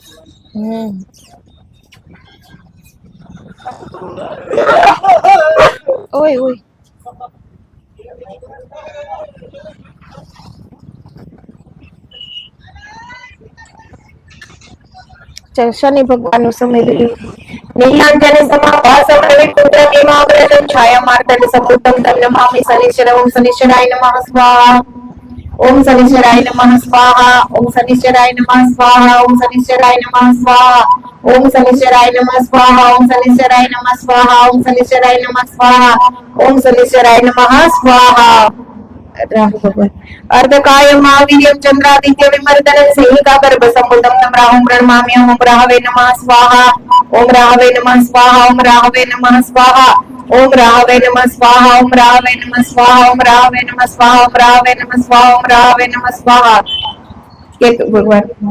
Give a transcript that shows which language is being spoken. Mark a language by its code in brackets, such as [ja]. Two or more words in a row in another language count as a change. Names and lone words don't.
[gu] ઓય ઓય શનિ ભગવાન નું સમય રહ્યું [sa] नीलांजन समाभासवै पुत्रमेवाग्रजं छायामार्तंड समृतम तम नमामि शनिश्चर ओम शनिश्चराय नमः स्वाहा ओम शनिश्चराय नमः स्वाहा ओम शनिश्चराय नमः स्वाहा ओम शनिश्चराय नमः स्वाहा ओम शनिश्चराय नमः स्वाहा ओम शनिश्चराय नमः स्वाहा ओम शनिश्चराय नमः स्वाहा ओम शनिश्चराय नमः स्वाहा राहु भगवान अर्धकाय महावीर्यं चंद्रादित्य विमर्दनं सिंहिका गर्भ संबुद्धं तं राहुं प्रणमाम्यहम् ओम राहवे नमः स्वाहा ओम राहवे नमः स्वाहा ओम राहवे नमः स्वाहा ओम राहवे नमः स्वाहा ओम राहवे नमः स्वाहा ओम राहवे नमः स्वाहा ओम राहवे नमः स्वाहा ओम राहवे नमः स्वाहा केतु भगवान